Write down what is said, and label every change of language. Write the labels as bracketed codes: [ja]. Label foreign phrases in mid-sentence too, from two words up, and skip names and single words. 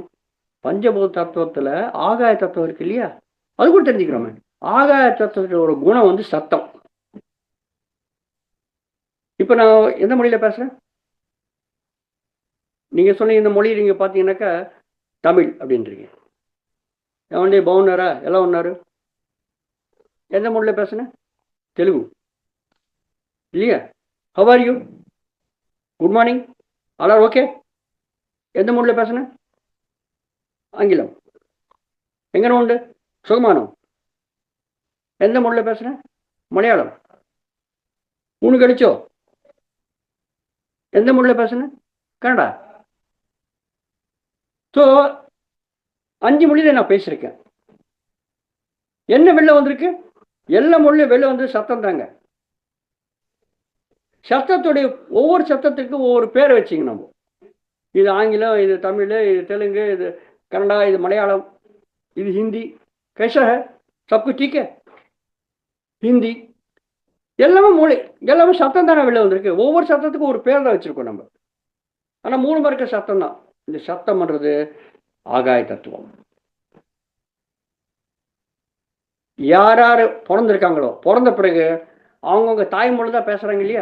[ta] பஞ்சபூத தத்துவத்தில் ஆகாய தத்துவம் இருக்கு இல்லையா? அது கூட தெரிஞ்சுக்கிறோமே. ஆகாய தத்துவத்தோட ஒரு குணம் வந்து சத்தம். இப்போ நான் எந்த மொழியில் பேசுகிறேன்? நீங்கள் சொன்னீங்க இந்த மொழி நீங்கள் பார்த்தீங்கன்னாக்கா தமிழ் அப்படின்றீங்க. [te] ஏன்டே బాగున్నారా, ఎలా ఉన్నారు? [ta] எந்த மொழியில் பேசுனேன்? தெலுங்கு இல்லையா? [en] How are you, good morning, all are okay. [ta] எந்த மொழியில் பேசுனேன்? ஆங்கிலம். [ml] എങ്ങനെ ഉണ്ട് സുഖമാണോ. [ta] எந்த மொழியில் பேசுனேன்? மலையாளம். 3 கழிச்சோ. எந்த மொழியில் பேசுனேன்? கன்னடா. ஸோ 5 மொழியில நான் பேசியிருக்கேன். என்ன வெளில வந்திருக்கு? எல்லா மொழியும் வெளில வந்து சத்தம் தாங்க. சத்தத்துடைய ஒவ்வொரு சத்தத்துக்கும் ஒவ்வொரு பேரை வச்சிங்க. நம்ம இது ஆங்கிலம், இது தமிழ், இது தெலுங்கு, இது கன்னடா, இது மலையாளம், இது ஹிந்தி. [hi] कैसा है? सब कुछ ठीक है? [ta] ஹிந்தி எல்லாமே மொழி, எல்லாமே சத்தம் தானே வெளில வந்திருக்கு. ஒவ்வொரு சத்தத்துக்கும் ஒரு பேர் தான் வச்சிருக்கோம் நம்ம. ஆனால் மூலமாக இருக்க சத்தம் தான். இந்த சத்தம் பண்ணுறது ஆகாய தத்துவம். யார் யார் பிறந்திருக்காங்களோ பிறந்த பிறகு அவங்கவுங்க தாய்மொழி தான் பேசுகிறாங்க இல்லையா?